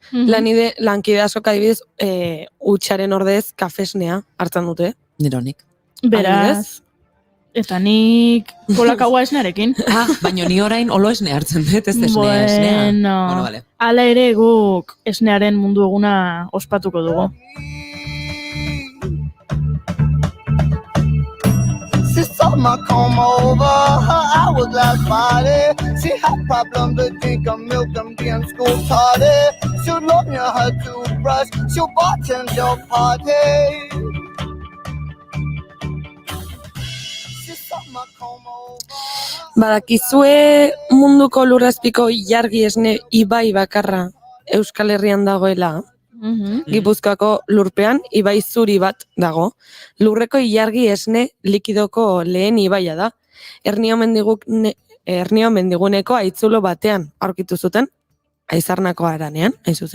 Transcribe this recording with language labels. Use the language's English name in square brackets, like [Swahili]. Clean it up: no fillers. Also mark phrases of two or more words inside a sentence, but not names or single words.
[Basque] Lankide askok adibidez, utxaren ordez kafe esnea hartzen dute. Neronik. Beraz, eta nik kolakaua esnearekin. Baina ni orain olo esne hartzen dut, ez esnea. [Spanish] Bueno, vale. [Basque] Hala ere guk esnearen mundu eguna ospatuko dugu. [English] Summer come over, her hourglass body. She had problems to drink her milk and be in school tardy. She'll loan you her toothbrush, she'll bartend your party. Summer come over. [Basque] Badakizue munduko lurrazpiko ilargi esne ibai bakarra Euskal Herrian dagoela. Gipuzkoako lurpean ibai zuri bat dago. Lurreko ilargi esne likidoko lehen ibaia da. Hernio mendiguneko aitzulo batean aurkitu zuten, Aizarnako haranean, hain zuzen.